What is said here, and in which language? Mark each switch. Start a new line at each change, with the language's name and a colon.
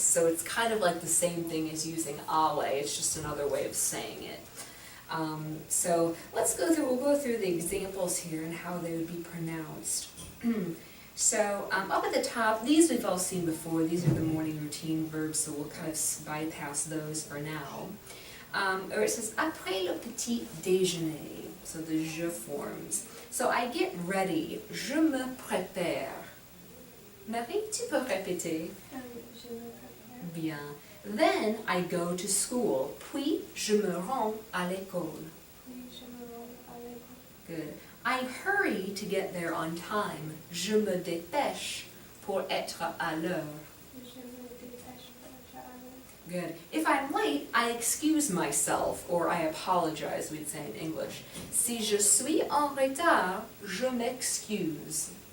English: So it's kind of like the same thing as using aller, it's just another way of saying it. So we'll go through the examples here and how they would be pronounced. So up at the top, these we've all seen before, these are the morning routine verbs, so we'll kind of bypass those for now. Or it says,
French: après le petit déjeuner,
English: so the je forms. So I get ready,
French: je me prépare. Marie, tu peux répéter? Je me prépare. Bien.
English: Then I go to school,
French: puis je me rends à l'école. Puis je me rends à l'école.
English: Good. I hurry to get there on time.
French: Je me dépêche pour être à l'heure. Je me dépêche pour être à l'heure.
English: Good. If I'm late, I excuse myself, or I apologize, we'd say in English.
French: Si je suis en retard, je m'excuse.